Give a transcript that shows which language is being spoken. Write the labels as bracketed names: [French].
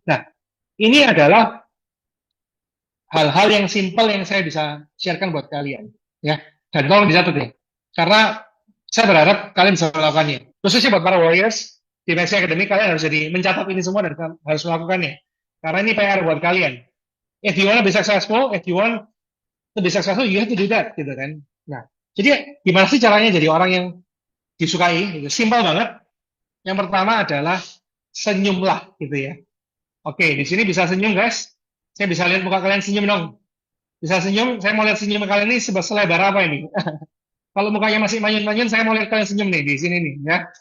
[Indonesian] Nah, ini adalah hal-hal yang simpel yang saya bisa sharekan buat kalian, ya. Dan tolong dicatat ya, karena saya berharap kalian bisa melakukannya. Khususnya buat para warriors di Maxi Academy, kalian harus jadi mencatat ini semua dan harus melakukannya. Karena ini PR buat kalian. [English] If you want to be successful, you have to do that, [Indonesian] gitu kan. Nah, jadi gimana sih caranya jadi orang yang disukai? Gitu. Simpel banget. Yang pertama adalah senyumlah, gitu ya. Oke, di sini bisa senyum, guys. Saya bisa lihat muka kalian senyum dong. Bisa senyum, saya mau lihat senyum kalian ini selebar apa ini? Kalau mukanya masih manyun-manyun, saya mau lihat kalian senyum nih di sini nih, ya.